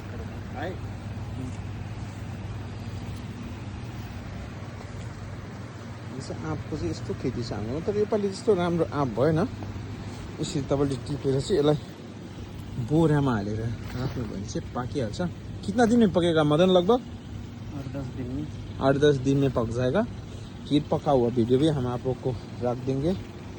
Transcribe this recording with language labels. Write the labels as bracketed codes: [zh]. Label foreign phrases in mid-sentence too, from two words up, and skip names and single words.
[hi] है। [ne] आँपको चाहिँ यस्तो खेती छ हाम्रोमा। तर योपालि त्यस्तो राम्रो आँप भएन। यसरी तपाईँले टिपेर चाहिँ यसलाई बोरामा हालेर राख्नु भयो भने चाहिँ पाकिहाल्छ। [hi] कितना दिन में पकेगा मदन? लगभग 8-10 दिन में। 8-10 दिन में पक जाएगा। खीर पका हुआ वीडियो भी हम आप लोग को रख देंगे।